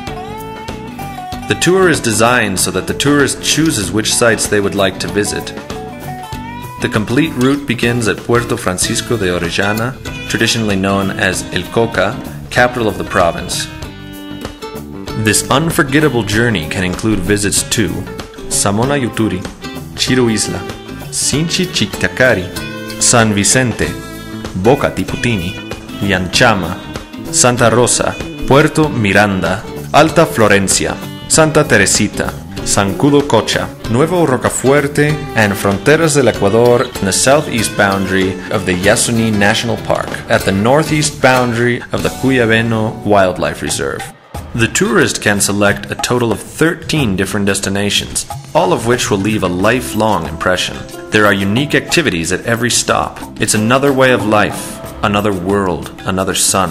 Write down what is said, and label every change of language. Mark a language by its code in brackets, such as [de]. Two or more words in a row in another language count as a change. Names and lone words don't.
[en] The tour is designed so that the tourist chooses which sites they would like to visit. The complete route begins at Puerto Francisco de Orellana, traditionally known as El Coca, capital of the province. This unforgettable journey can include visits to Samona Yuturi, Chiru Isla, Sinchi Chictacari, San Vicente, Boca Tiputini, Llanchama, Santa Rosa, Puerto Miranda, Alta Florencia, Santa Teresita, Zancudo Cocha, Nuevo Rocafuerte, and Fronteras del Ecuador in the southeast boundary of the Yasuní National Park, at the northeast boundary of the Cuyabeno Wildlife Reserve. The tourist can select a total of 13 different destinations, all of which will leave a lifelong impression. There are unique activities at every stop. It's another way of life, another world, another sun.